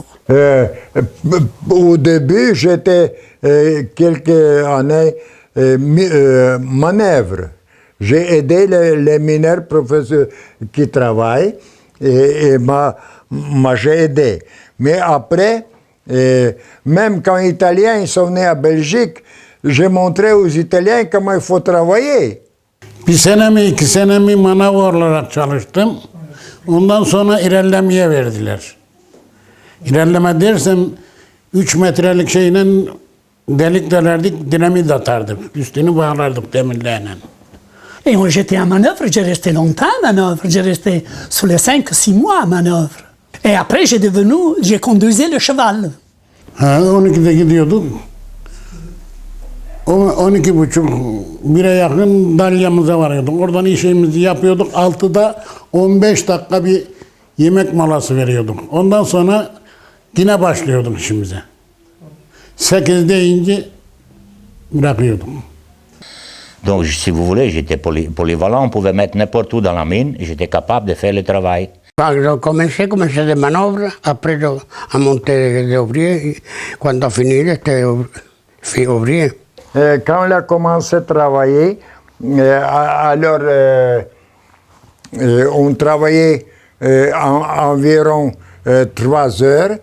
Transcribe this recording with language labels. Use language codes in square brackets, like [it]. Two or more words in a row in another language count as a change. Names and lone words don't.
[fr] Au début, j'étais quelques années manœuvre. J'ai aidé les mineurs professeurs qui travaillent et j'ai aidé. Mais après, même quand les Italiens ils sont venus à Belgique, j'ai montré aux Italiens comment il faut travailler. [tr] Bir sene mi 2 sene mi manav olarak çalıştım. Ondan sonra ilerlemeye verdiler. İlerleme dersem 3 metrelik şeyle delik delerdik, dinamit atardık. Üstünü bağlardık demirlerle. [fr] Et moi, j'étais à manœuvre, j'ai resté longtemps à manœuvre. J'ai resté sur les 5-6 mois à manœuvre. Et après, j'ai conduisé le cheval. [tr] Ha, 12'de gidiyorduk. 12.30 bire yakın Dalya'mıza varıyorduk. Oradan işimizi yapıyorduk. 6'da 15 dakika bir yemek molası veriyorduk. Ondan sonra yine başlıyorduk işimize. 8 deyince bırakıyorduk. [fr] Donc, si vous voulez, j'étais polyvalent, on pouvait mettre n'importe où dans la mine, et j'étais capable de faire le travail. Quand j'ai commencé des manœuvres, après à monter des ouvriers, quand on finit, j'étais ouvrier. Quand on a commencé à travailler, alors on travaillait environ 3 heures.